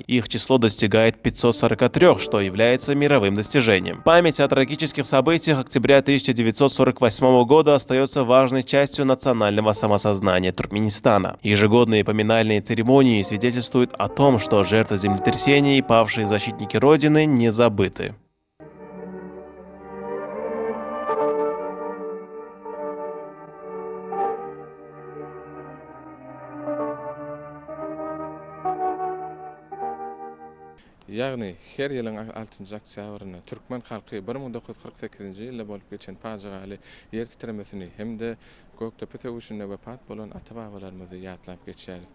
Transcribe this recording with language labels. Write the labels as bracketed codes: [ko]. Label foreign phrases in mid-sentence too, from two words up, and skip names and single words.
[ru] Их число достигает 543, что является мировым достижением. Память о трагических событиях октября 1948 года остается важной частью национального самосознания Туркменистана. Ежегодные поминальные церемонии свидетельствуют о том, что жертвы землетрясений и павшие защитники Родины не забыты. [tk] Ýagny her ýylyň 6-njy oktýabryny türkmen halky 1948-nji ýylda bolup geçen pajagaly ýer titremesini hemde Göktepe söwüşinde wepat bolan ata-babalarymyzy ýatlap geçýäris.